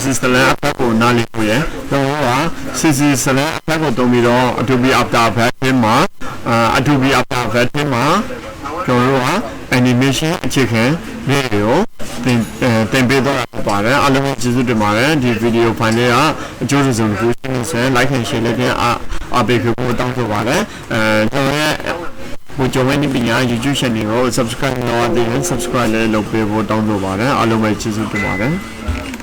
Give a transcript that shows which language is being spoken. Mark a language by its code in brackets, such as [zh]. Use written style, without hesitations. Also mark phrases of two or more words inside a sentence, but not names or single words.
[my] Slant Effect ကိုနားလည်ဖို့ရယ်ကျွန်တော်တို့က CC Slant Effect ကိုသုံးပြီးတော့ Adobe After Effect မှာကျွန်တော်တို့က animation အခြေခံလေးတွေကိုတင်ပေးတော့ပါတယ်အားလုံးကျေးဇူးတင်ပါတယ်ဒီဗီဒီယိုဖိုင်လေးကအကျိုးကျေးဇူးကိုရှင်းနေ [en] like and share [my] လေးအားပေးဖို့တောင်းဆိုပါတယ်ကျွန်တော်ရဲ့ဘုံကြဝင်းဒီပညာ [en] YouTube channel [my] ကို subscribe လုပ်ပေးဖို့တောင်းဆိုပါတယ်အားလုံးပဲကျေးဇူးတင်ပါတယ်